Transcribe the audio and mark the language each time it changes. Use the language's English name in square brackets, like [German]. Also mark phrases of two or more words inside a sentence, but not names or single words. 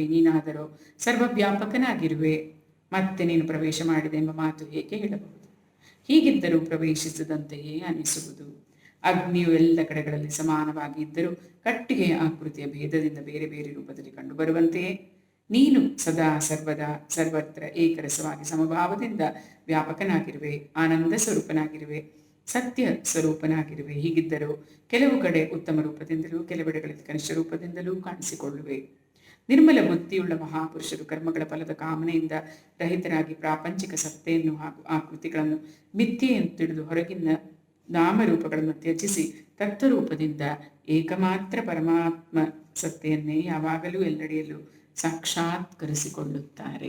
[Kannada] ನೀನಾದರೂ ಸರ್ವವ್ಯಾಪಕನಾಗಿರುವೆ. ಮತ್ತೆ ನೀನು ಪ್ರವೇಶ ಮಾಡಿದೆ ಎಂಬ ಮಾತು ಹೇಗೆ ಹೇಳಬಹುದು? ಹೀಗಿದ್ದರೂ ಪ್ರವೇಶಿಸಿದಂತೆಯೇ ಅನಿಸುವುದು. ಅಗ್ನಿಯು ಎಲ್ಲ ಕಡೆಗಳಲ್ಲಿ ಸಮಾನವಾಗಿ ಇದ್ದರೂ ಕಟ್ಟಿಗೆಯ ಆಕೃತಿಯ ಭೇದದಿಂದ ಬೇರೆ ಬೇರೆ ರೂಪದಲ್ಲಿ ಕಂಡುಬರುವಂತೆಯೇ ನೀನು ಸದಾ ಸರ್ವದಾ ಸರ್ವತ್ರ ಏಕರಸವಾಗಿ ಸಮಭಾವದಿಂದ ವ್ಯಾಪಕನಾಗಿರುವೆ, ಆನಂದ ಸ್ವರೂಪನಾಗಿರುವೆ, ಸತ್ಯ ಸ್ವರೂಪನಾಗಿರುವೆ. ಹೀಗಿದ್ದರೂ ಕೆಲವು ಕಡೆ ಉತ್ತಮ ರೂಪದಿಂದಲೂ ಕೆಲವೆಡೆಗಳಲ್ಲಿ ಕನಿಷ್ಠ ರೂಪದಿಂದಲೂ ಕಾಣಿಸಿಕೊಳ್ಳುವೆ. ನಿರ್ಮಲ ಬುದ್ಧಿಯುಳ್ಳ ಮಹಾಪುರುಷರು ಕರ್ಮಗಳ ಫಲದ ಕಾಮನೆಯಿಂದ ರಹಿತರಾಗಿ ಪ್ರಾಪಂಚಿಕ ಸತ್ತೆಯನ್ನು ಹಾಗೂ ಆ ಕೃತಿಗಳನ್ನು ಮಿಥ್ಯೆಯನ್ನು ತಿಳಿದು ಹೊರಗಿನ ನಾಮರೂಪಗಳನ್ನು ತ್ಯಜಿಸಿ ತತ್ವರೂಪದಿಂದ ಏಕಮಾತ್ರ ಪರಮಾತ್ಮ ಸತ್ತೆಯನ್ನೇ ಯಾವಾಗಲೂ ಎಲ್ಲೆಡೆಯಲ್ಲೂ ಸಾಕ್ಷಾತ್ಕರಿಸಿಕೊಳ್ಳುತ್ತಾರೆ.